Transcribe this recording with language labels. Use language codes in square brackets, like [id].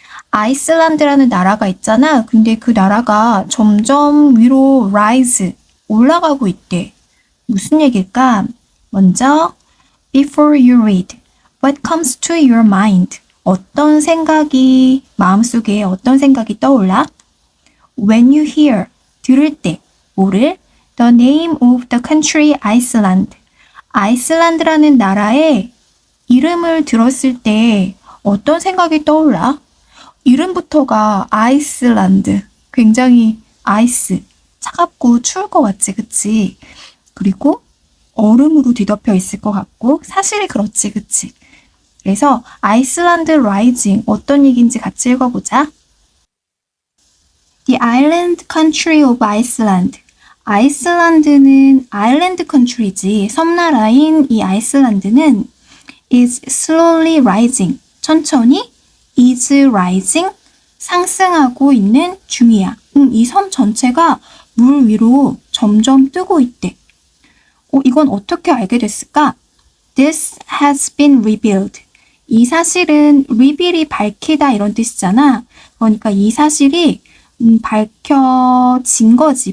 [ko] 아이슬란드라는 나라가 있잖아. 근데 그 나라가 점점 위로 rise, 올라가고 있대. 무슨 얘기일까? 먼저 [en] Before you read, what comes to your mind? [ko] 어떤 생각이 마음속에 어떤 생각이 떠올라? [en] When you hear, [ko] 들을 때 뭐를? [en] The name of the country Iceland. [ko] 아이슬란드라는 나라의 이름을 들었을 때 어떤 생각이 떠올라? 이름부터가 아이슬란드. 굉장히 아이스. 차갑고 추울 것 같지, 그치? 그리고 얼음으로 뒤덮여 있을 것 같고 사실이 그렇지, 그치? 그래서 아이슬란드 라이징 어떤 얘기인지 같이 읽어보자. [en] The island country of Iceland. [ko] 아이슬란드는 아일랜드 컨트리지. 섬나라인 이 아이슬란드는 [en] is slowly rising. [ko] 천천히 [en] is rising. [ko] 상승하고 있는 중이야. 이 섬 전체가 물 위로 점점 뜨고 있대. 이건 어떻게 알게 됐을까? [en] This has been revealed. [ko] 이 사실은 reveal이 밝히다 이런 뜻이잖아. 그러니까 이 사실이 밝혀진 거지.